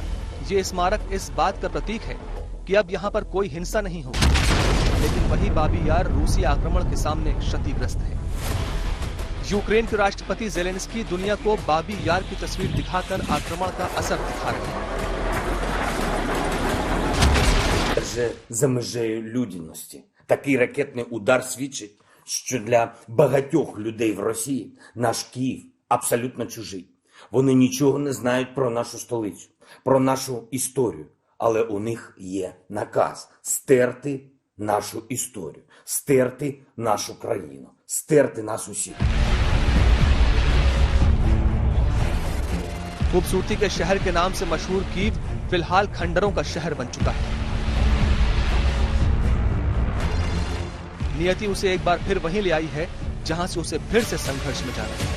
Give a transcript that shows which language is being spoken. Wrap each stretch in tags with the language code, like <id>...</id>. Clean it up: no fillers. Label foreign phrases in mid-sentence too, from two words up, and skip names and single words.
<hi>ये स्मारक इस बात का प्रतीक है कि अब यहाँ पर कोई हिंसा नहीं होगी, लेकिन वही बाबी यार रूसी आक्रमण के सामने क्षतिग्रस्त है। यूक्रेन के राष्ट्रपति ज़ेलेंस्की दुनिया को बाबी यार की तस्वीर दिखाकर आक्रमण का असर दिखा रहे हैं।</hi> <uk>Вже за межею людяності. Такий ракетний удар свідчить, що для багатьох людей в Росії наш Київ абсолютно чужий. Вони нічого не знають про нашу столицю, про нашу історію. Але у них є наказ стерти нашу історію, стерти нашу країну, стерти нас усіх.</uk> <hi>खूबसूरती के शहर के नाम से मशहूर कीव फिलहाल खंडरों का शहर बन चुका है। नियति उसे एक बार फिर वहीं ले आई है जहां से उसे फिर से संघर्ष में जाना है।</hi>